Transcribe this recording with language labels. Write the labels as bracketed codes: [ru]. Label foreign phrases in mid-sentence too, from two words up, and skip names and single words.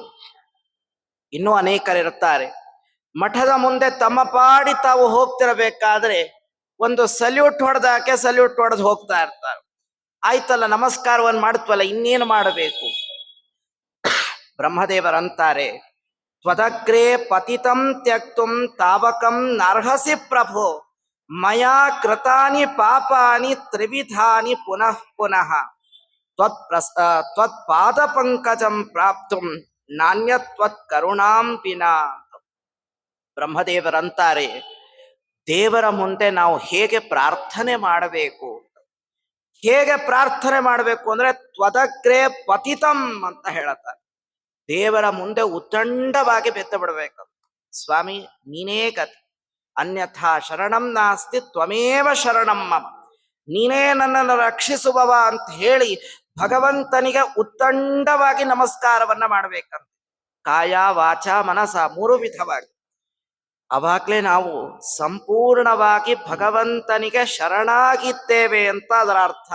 [kn] ಇನ್ನೂ ಅನೇಕರಿರುತ್ತಾರೆ, ಮಠದ ಮುಂದೆ ತಮ್ಮ ಪಾಡಿ ತಾವು ಹೋಗ್ತಿರಬೇಕಾದ್ರೆ ಒಂದು ಸಲ್ಯೂಟ್ ಹೊಡೆದಾಕೆ ಸಲ್ಯೂಟ್ ಹೊಡೆದು ಹೋಗ್ತಾ ಇರ್ತಾರೆ. ಆಯ್ತಲ್ಲ, ನಮಸ್ಕಾರವನ್ನು ಮಾಡ್ತವಲ್ಲ, ಇನ್ನೇನು ಮಾಡಬೇಕು? [sa] ಬ್ರಹ್ಮದೇವರಂತಾರೆ, ತ್ವದಗ್ರೇ ಪತಿತಂ ತ್ಯಕ್ತುಂ ತಾವಕಂ ನರ್ಹಸಿ ಪ್ರಭೋ, ಮಯಾ ಕೃತಾನಿ ಪಾಪಾನಿ ತ್ರಿವಿಧಾನಿ ಪುನಃ ಪುನಃ ತ್ವತ್ಪಾದ ಪಂಕಜಂ ಪ್ರಾಪ್ತುಂ ನಾಣ್ಯತ್ವತ್ ಕರುಣಾಂ ವಿನಾ. [kn] ಬ್ರಹ್ಮದೇವರಂತಾರೆ, ದೇವರ ಮುಂದೆ ನಾವು ಹೇಗೆ ಪ್ರಾರ್ಥನೆ ಮಾಡಬೇಕು? ಹೇಗೆ ಪ್ರಾರ್ಥನೆ ಮಾಡಬೇಕು ಅಂದ್ರೆ [sa] ತ್ವದಗ್ರೇ ಪತಿತಂ [kn] ಅಂತ ಹೇಳುತ್ತಾರೆ. ದೇವರ ಮುಂದೆ ಉತ್ತಂಡವಾಗಿ ಬೆತ್ತ ಬಿಡಬೇಕು. ಸ್ವಾಮಿ ನೀನೇ ಗತಿ, [sa] ಅನ್ಯಥಾ ಶರಣಂ ನಾಸ್ತಿ ತ್ವಮೇವ ಶರಣಂ ಮಮ, [kn] ನೀನೇ ನನ್ನನ್ನು ರಕ್ಷಿಸುವವ ಅಂತ ಹೇಳಿ ಭಗವಂತನಿಗೆ ಉತ್ತಂಡವಾಗಿ ನಮಸ್ಕಾರವನ್ನ ಮಾಡಬೇಕಂತ, [sa] ಕಾಯ ವಾಚ ಮನಸ [kn] ಮೂರು ವಿಧವಾಗಿ. ಅವಾಗ್ಲೇ ನಾವು ಸಂಪೂರ್ಣವಾಗಿ ಭಗವಂತನಿಗೆ ಶರಣಾಗಿದ್ದೇವೆ ಅಂತ ಅದರ ಅರ್ಥ.